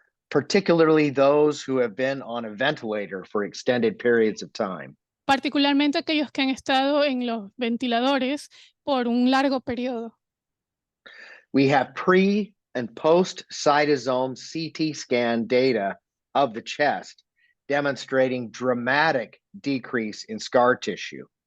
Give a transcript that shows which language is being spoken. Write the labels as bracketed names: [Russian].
[English] Particularly those who have been on a ventilator for extended periods of time. [Spanish] Particularmente aquellos que han estado en los ventiladores por un largo periodo. [English] We have pre and post cytosome CT scan data of the chest demonstrating dramatic decrease in scar tissue.